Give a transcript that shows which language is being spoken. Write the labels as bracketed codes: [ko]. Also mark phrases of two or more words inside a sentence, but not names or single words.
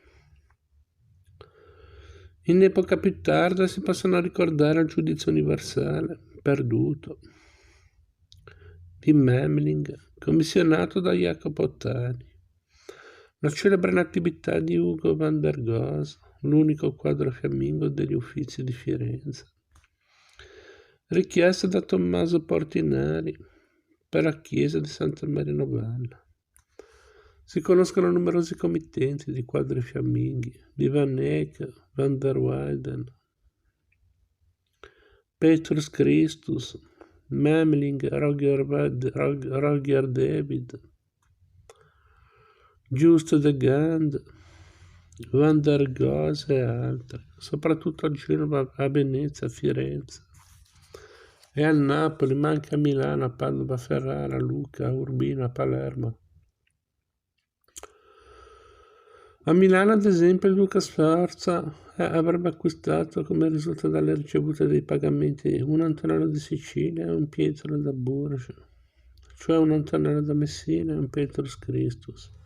[it] In epoca più tarda si possono ricordare il giudizio universale, perduto, di Memling, commissionato da Jacopo Ottani, la celebre Natività di Ugo van der Goes, l'unico quadro fiammingo degli Uffizi di Firenze, richiesta da Tommaso Portinari per la chiesa di Santa Maria Novella. Si conoscono numerosi committenti di quadri fiamminghi di Van Eyck, van der Weyden, Petrus Christus, Memling, Rogier David, Just de Gand, van der Goes e altri, soprattutto a Genova, a Venezia, a Firenze e a Napoli, ma anche a Milano, a Padova, a Ferrara, a Lucca, a Urbino, a Palermo. A Milano, ad esempio, il duca Sforza avrebbe acquistato, come risulta dalle ricevute dei pagamenti, un Antonello di Sicilia e un Pietro da Bourges, cioè un Antonello da Messina e un Petrus Christus.